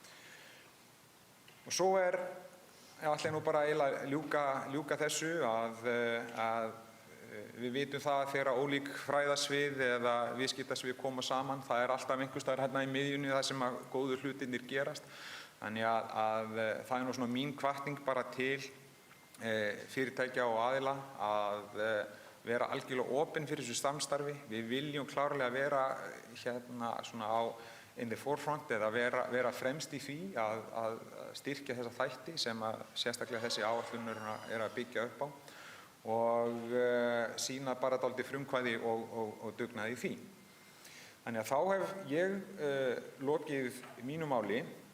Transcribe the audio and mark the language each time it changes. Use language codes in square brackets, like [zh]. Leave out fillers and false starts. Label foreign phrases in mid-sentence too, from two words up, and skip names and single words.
[is] Og svo ætla ég nú bara að ljúka þessu að við vitum það að þegar ólík fræðasvið eða viðskiptasvið koma saman, það alltaf einhvers staðar hérna í miðjunni það sem að góðu hlutirnir gerast. Þannig að það nú svona mín hvatning bara til fyrirtækja og aðila að vera algjörlega opin fyrir þessu samstarfi. Við viljum klárlega vera hérna svona [en] in the forefront [is] eða vera fremst í því að styrkja þessa þætti sem að sérstaklega þessi áætlun að byggja upp á og sýna bara dálítið frumkvæði og dugnaði í því. Þannig að þá hef ég lokið mínu máli.